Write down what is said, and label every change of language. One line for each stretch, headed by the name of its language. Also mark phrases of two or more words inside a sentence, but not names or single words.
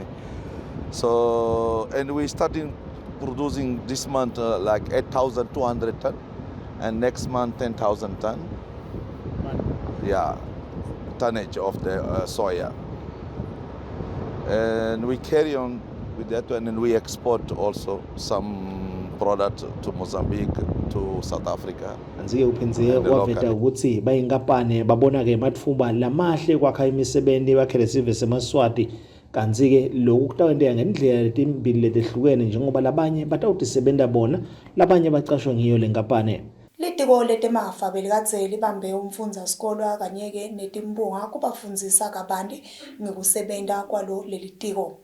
English: So, and we started producing this month like 8,200 ton and next month 10,000 ton. Yeah, tonnage of the soya. And we carry on with that one and we export also some product to Mozambique, to South Africa.
Swati: Kanti-ke uphindze waveta ukuthi bayinkampani babona-ke matfuba lamahle kwakha imisebenzi bakhele sive seMaswati. Kanti-ke lokhu kutawenteka ngendlela letimbili letehlukene njengoba labanye batawutisebenta bona labanye bacashwa ngiyo le nkampani. Litiko letemafa belikadze libambe umfundzasikolo kanye-ke netimbunga kubafundzisa kabanti ngekusebenta kwalo lelitiko.